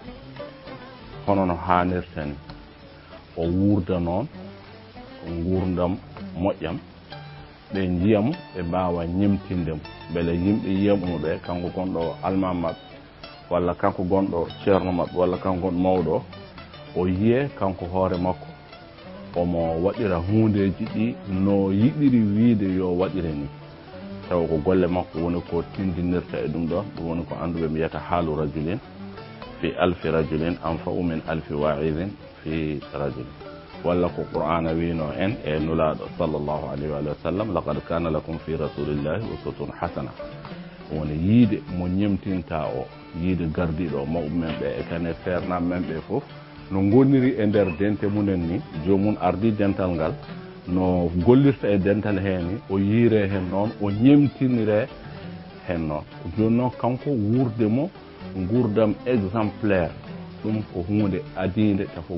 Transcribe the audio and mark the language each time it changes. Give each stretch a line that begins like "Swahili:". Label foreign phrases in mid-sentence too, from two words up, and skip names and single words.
Fula: hono no hanirta ni o wuurda noon gurdam moƴƴam ɓe jiyamo ɓe mbawa ñemtindemo beele yimɓe yiyamuno ɓe kanko gonɗo almam mabɓe walla kanko gonɗo ceerno mabɓe walla kanko gonɗo mawɗo o yiye kanko hoore makko omo waɗira hundeji ɗi no yiɗiri wiide yo waɗire ni taw ko golle makko woni ko tindinirta e ɗum ɗon ɗum woni ko anduɓe mbiyata
Arabic: حال رجل في ألف رجل أنفع من ألف واعظ في رجل
Fula: walla ko qur'ana wino en e nulaɗo
Arabic: صلى الله عليه وسلم لقد كان لكم في رسول الله أسوة حسنة
Fula: woni yiide mo ñemtinta o yiide gardiɗo mawɓe men ɓe e kane feernam men ɓe foof no gonniri e nder dente munen ni jomum ardi dental ngal no gollirta e dental heni o yiire hen noon o ñemtinire hen noon joni noon kanko wurde mo gurdam exemplaire ɗum ko hunde adinde tafo